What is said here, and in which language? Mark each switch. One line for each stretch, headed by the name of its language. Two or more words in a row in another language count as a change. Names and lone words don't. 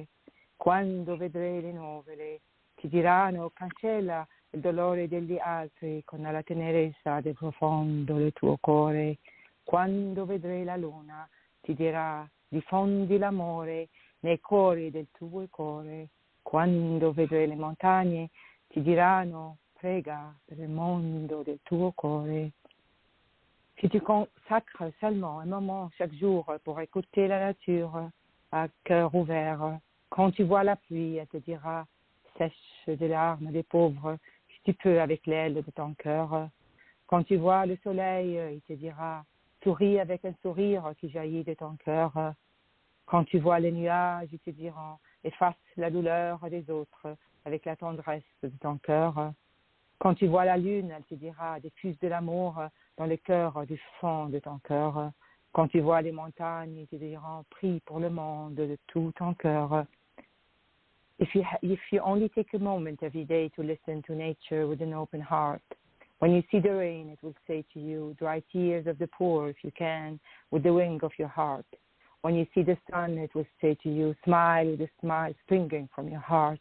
Italian: Quando vedrai le nuvole ti diranno cancella il dolore degli altri con la tenerezza del profondo del tuo cuore. Quando vedrai la luna ti dirà diffondi l'amore nei cuori del tuo cuore. Quando vedrai le montagne ti diranno prega per il mondo del tuo cuore.
French: Si tu consacres seulement un moment chaque jour pour écouter la nature à cœur ouvert, quand tu vois la pluie, elle te dira sèche des larmes des pauvres si tu peux avec l'aile de ton cœur. Quand tu vois le soleil, il te dira souris avec un sourire qui jaillit de ton cœur. Quand tu vois les nuages, ils te diront efface la douleur des autres avec la tendresse de ton cœur. Quand tu vois la lune, elle te dira diffuse de l'amour dans le cœur du fond de ton cœur. Quand tu vois les montagnes, ils te diront prie pour le monde de tout ton cœur.
English: If you only take a moment every day to listen to nature with an open heart, when you see the rain, it will say to you, dry tears of the poor if you can, with the wing of your heart. When you see the sun, it will say to you, smile with a smile springing from your heart.